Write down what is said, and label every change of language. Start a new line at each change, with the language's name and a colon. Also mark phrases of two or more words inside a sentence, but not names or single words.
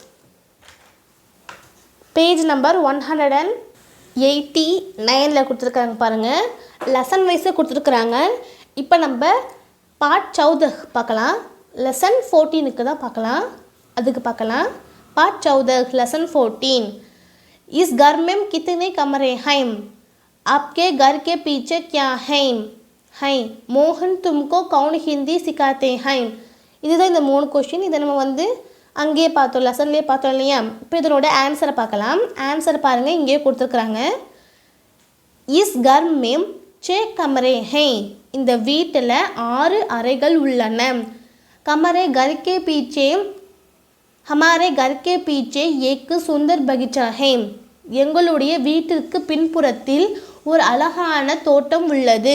English: page number
Tamil: 189 கொடுத்துருக்காங்க பாருங்கள். லெசன் வைஸாக கொடுத்துருக்குறாங்க. இப்போ நம்ம பார்ட் 14 பார்க்கலாம். லெசன் 14க்கு தான் பார்க்கலாம். அதுக்கு பார்க்கலாம்.
English: Part 14 Lesson 14.
Hindi: इस घर में कितने कमरे हैं, आपके घर के पीछे क्या है, मोहन तुमको कौन हिंदी सिखाते हैं.
Tamil: இதுதான் இந்த 3 கொஷின். இதை நம்ம வந்து அங்கேயே பார்த்தோம், லெசன்லேயே பார்த்தோம் இல்லையா. இப்போ இதனோட ஆன்சரை பார்க்கலாம். ஆன்சர் பாருங்கள், இங்கேயே கொடுத்துருக்குறாங்க.
Hindi: इस घर में 6 कमरे हैं,
Tamil: இந்த வீட்டில் 6 அறைகள் உள்ளன.
Hindi: कमरे घर के पीछे, हमारे घर के पीछे एक सुंदर बगीचा है,
Tamil: எங்களுடைய வீட்டிற்கு பின்புறத்தில் ஒரு அழகான தோட்டம் உள்ளது.